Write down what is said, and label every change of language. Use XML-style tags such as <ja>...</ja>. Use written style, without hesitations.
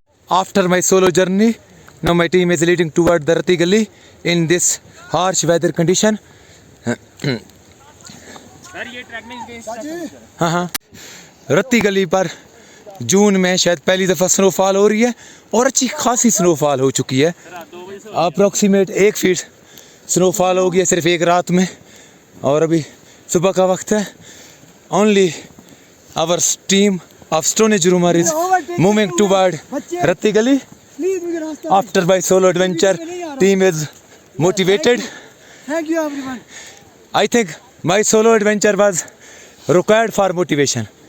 <en>After my solo journey, now my team is leading toward the Ratli Gali in this harsh weather condition.</en> <hi>हाँ रत्ती गली पर जून में शायद पहली दफ़ा स्नोफॉल हो रही है, और अच्छी खासी स्नोफॉल हो चुकी है। अप्रॉक्सीमेट 1 फीट स्नोफॉल हो गया सिर्फ एक रात में, और अभी सुबह का वक्त है।</hi> <en>Only our team of Stonehenge Rumor is moving toward Ratli Gali. After my solo adventure, team is motivated. Thank you everyone. I think my solo adventure was required for motivation.</en>